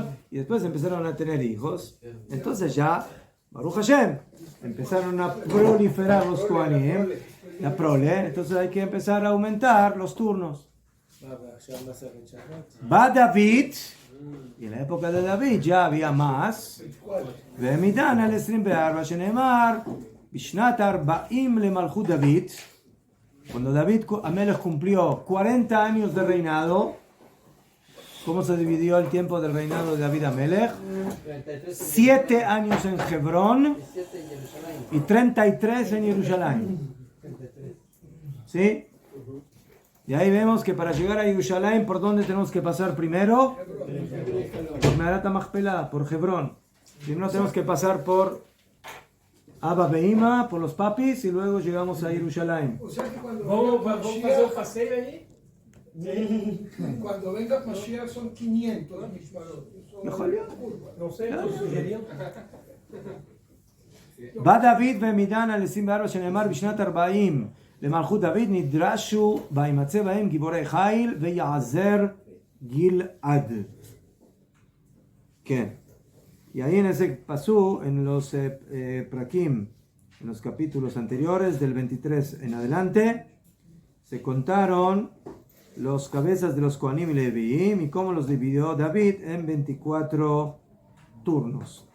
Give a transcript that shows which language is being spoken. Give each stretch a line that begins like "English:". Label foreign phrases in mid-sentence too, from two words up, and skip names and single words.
Spanish: Y después empezaron a tener hijos, entonces ya, Baruch Hashem, empezaron a proliferar los Kohanim, la prole, entonces hay que empezar a aumentar los turnos. Va David, Y en la época de David ya había más.
Hebrew: ומדן על 24 שנאמר בשנת 40 למלכות דוד,
Spanish: cuando David Amelech cumplió 40 años de reinado. ¿Cómo se dividió el tiempo del reinado de David Amelech? 7 años en Hebrón y 33 en Jerusalén. ¿Sí? Y ahí vemos que para llegar a Jerusalén, ¿por dónde tenemos que pasar primero? Por
Hebrew: מערת המכפלה,
Spanish: por Hebrón. Primero tenemos que pasar por
Hebrew: אבא ואמא,
Spanish: por los papis, y luego llegamos a Jerusalén. O sea que Vamos a hacer un paseo ahí. cuando venga Mashiach son 500 Mishmarot. Mejor ya. No sé, ¿no sugerían?
Hebrew: בא דוד ומדן על 24 שנאמר בשנת 40 למלכות דוד נדרשו וימצא בהם גיבורי חיל ויעזר גלעד. כן.
Spanish: Y ahí en ese pasú, en los prakim, en los capítulos anteriores, del 23 en adelante, se contaron los cabezas de los Kohanim y Leviim y cómo los dividió David en 24 turnos.